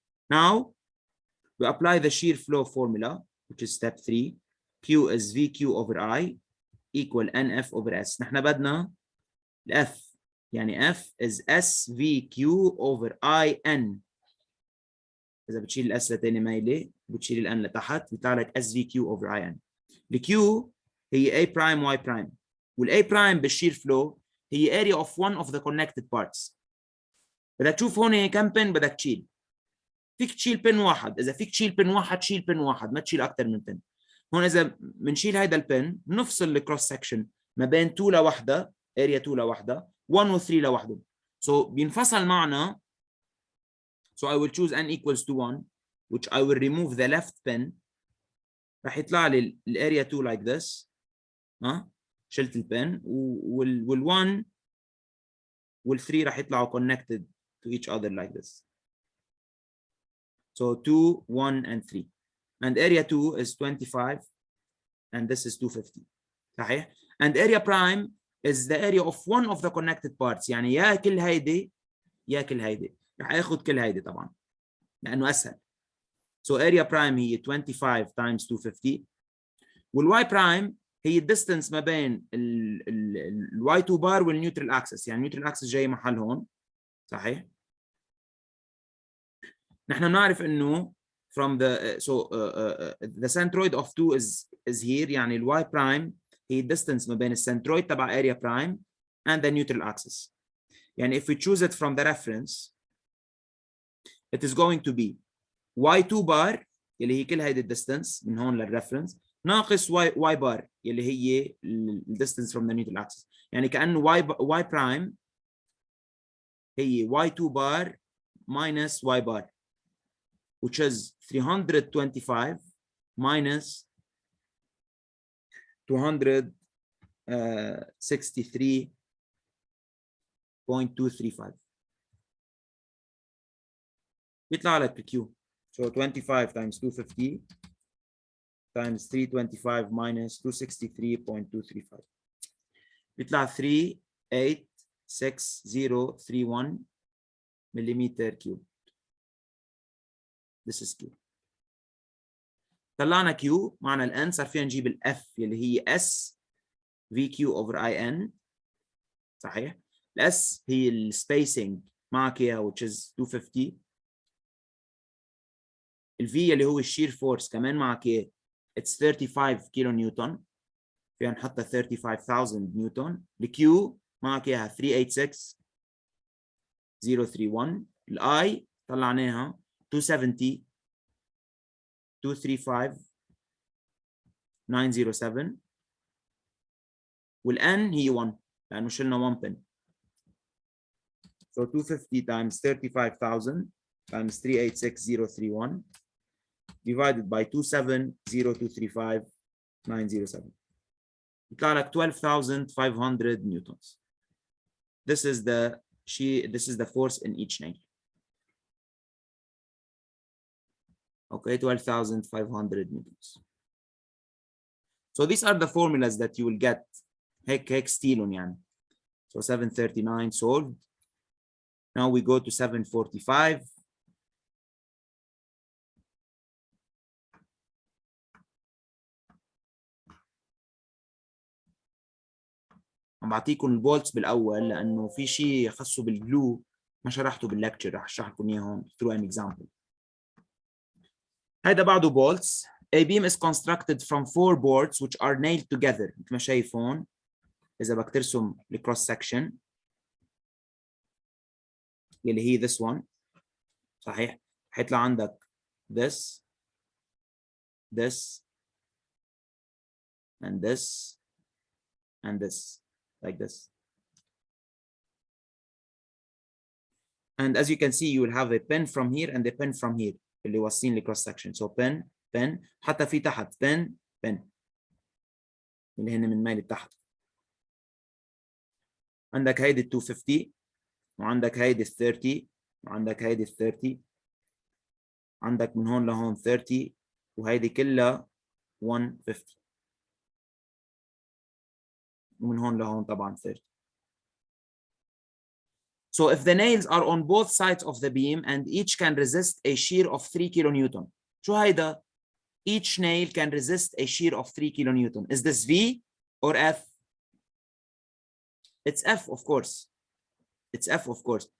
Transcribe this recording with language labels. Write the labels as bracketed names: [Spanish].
[English] Now we apply the shear flow formula, which is step 3. Q is VQ over I equal NF over S. [Arabic] نحن بدنا [English] F [Arabic] يعني [English] F is SVQ over IN. [Arabic] إذا بتشيل الأس لتاني مايلة بتشيل الأن لتحت بيطلع لك [English] SVQ over IN. [Arabic] الQ هي [English] A prime Y prime والA prime [Arabic] بالشير فلو هي [English] area of one of the connected parts. [Arabic] بدك تشوف هون كم بن بدك تشيل. فيك تشيل بن واحد، إذا فيك تشيل بن واحد شيل بن واحد، ما تشيل أكثر من بن. هون إذا بنشيل هيدا البن نفصل الكروس سكشن ما بين 2 لوحدة area 2 لوحدها 1 و 3 لوحدهم. [English] So [Arabic] بينفصل معنا. [English] So I will choose n equals to 1 which I will remove the left pin. [Arabic] راح يطلع لي الاريا 2 [English] like this. [Arabic] شلت البن وال1 وال3 راح يطلعوا [English] connected to each other like this. So 2, 1 and 3. And area 2 is 25 and this is 250. [Arabic] صحيح؟ [English] And area prime is the area of one of the connected parts. [Arabic] يعني يا كل هيدي يا كل هيدي. راح اخذ كل هيدي طبعا لانه اسهل. [English] So area prime [Arabic] هي [English] 25 times 250 [Arabic] والy prime هي الديستنس ما بين الواي 2 بار والنيوترال اكسس. يعني النيوترال اكسس جاي محل هون. صحيح؟ نحن بنعرف انه [English] from the the centroid of 2 is here. [Arabic] يعني الواي prime هي الديستنس ما بين السنترويد تبع area prime [English] and the neutral axis. يعني if we choose it from the reference it is going to be y2 bar [Arabic] اللي هي كل هيدي الديستنس من هون للريفرنس ناقص [English] y bar [Arabic] اللي هي الديستنس [English] from the neutral axis. [Arabic] يعني كأنه [English] y prime هي y2 bar minus y bar which is 325 minus 263.235 [Arabic] يطلع لك [English] Q. So 25 times 250 times 325 minus 263.235 [Arabic] يطلع [English] 386,031 millimeter cube. This is Q. [Arabic] طلعنا Q معنا ال N صار فينا نجيب ال F اللي هي S VQ over IN. صحيح؟ ال S هي ال spacing معك اياها [English] which is 250. [Arabic] ال V اللي هو الشير فورس كمان معك اياه [English] it's 35 [Arabic] كيلو نيوتن. فينا نحطها 35,000 نيوتن. ال Q معك اياها 386,031. ال I طلعناها 270 235,907 والN هي 1 لأنه شلنا 1 pin. [English] So 250 times 35,000 times 386,031 divided by 270,235,907 يطلع لك 12,500 newtons. This is the force in each nail. Okay, 12,500 newtons. So these are the formulas that you will get. [Arabic] هيك ستيلون يعني. [English] So 739 solved. Now we go to 745. [Arabic] عم بعطيكم البولتس بالاول لانه في شيء خاصه بالجلو ما شرحته باللكتشر رح اشرح لكم اياه هون [English] through an example. [Arabic] هيدا بعده bolts. [English] A beam is constructed from 4 boards which are nailed together. [Arabic] مثل ما شايف هون اذا بدك ترسم الكروس سكشن اللي هي [English] this one. [Arabic] صحيح؟ حيطلع عندك [English] this and this and this like this. And as you can see you will have a pin from here and a pin from here [Arabic] اللي واصلين لكروس سكشن. So pin حتى في تحت pin اللي هن من ميل تحت. عندك هيدي 250 وعندك هيدي 30 وعندك هيدي 30. عندك من هون لهون 30 وهيدي كلها 150 ومن هون لهون طبعا 30. [English] So if the nails are on both sides of the beam and each can resist a shear of 3 kilonewton. [Arabic] شو هيدا؟ [English] Each nail can resist a shear of 3 kilonewton. Is this V or F? It's F, of course. It's F, of course.